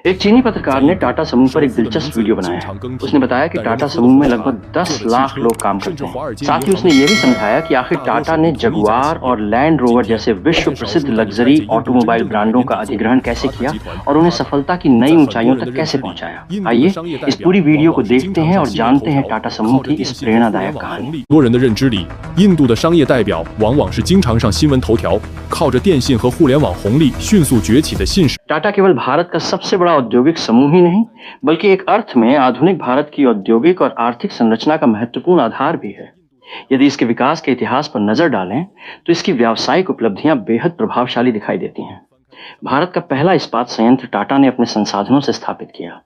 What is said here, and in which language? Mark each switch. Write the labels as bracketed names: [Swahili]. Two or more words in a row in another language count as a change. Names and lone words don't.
[Hindi] एक चीनी पत्रकार ने टाटा समूह पर एक दिलचस्प वीडियो बनाया है। उसने बताया कि टाटा समूह में लगभग 10 लाख लोग काम करते हैं। साथ ही उसने ये भी समझाया कि आखिर टाटा ने जगुआर और लैंड रोवर जैसे विश्व प्रसिद्ध [English] luxury automobile [Hindi] ब्रांडों का अधिग्रहण कैसे किया और उन्हें सफलता की नई ऊंचाइयों तक कैसे पहुंचाया। आइए इस पूरी वीडियो को देखते हैं और जानते हैं टाटा समूह की इस प्रेरणादायक कहानी। [Chinese] 多人的认知里，印度的商业代表往往是经常上新闻头条，靠着电信和互联网红利迅速崛起的信使。 [Hindi] टाटा केवल भारत का सबसे बड़ा औद्योगिक समूह ही नहीं, बल्कि एक अर्थ में आधुनिक भारत की औद्योगिक और आर्थिक संरचना का महत्वपूर्ण आधार भी है। यदि इसके विकास के इतिहास पर नजर डालें, तो इसकी व्यावसायिक उपलब्धियां बेहद प्रभावशाली दिखाई देती हैं। भारत का पहला इस्पात संयंत्र टाटा ने अपने संसाधनों से स्थापित किया।